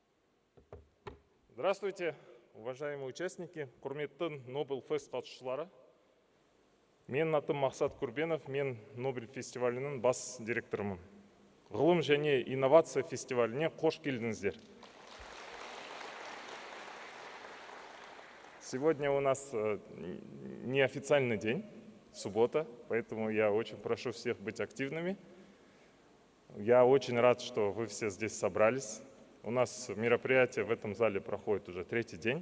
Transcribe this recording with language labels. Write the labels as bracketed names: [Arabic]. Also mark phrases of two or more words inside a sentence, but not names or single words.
[Russian] Здравствуйте, уважаемые участники, [Kazakh] құрметті Nobelfest қатысушылары. Мен атым Мақсат Курбенов, мен Нобель фестивалінің бас директорымын. Ғылым және инновация фестиваліне қош келдіңіздер. [Russian] Сегодня у нас неофициальный день, суббота, поэтому я очень прошу всех быть активными. Я очень рад, что вы все здесь собрались. У нас мероприятие в этом зале проходит уже 3-й день.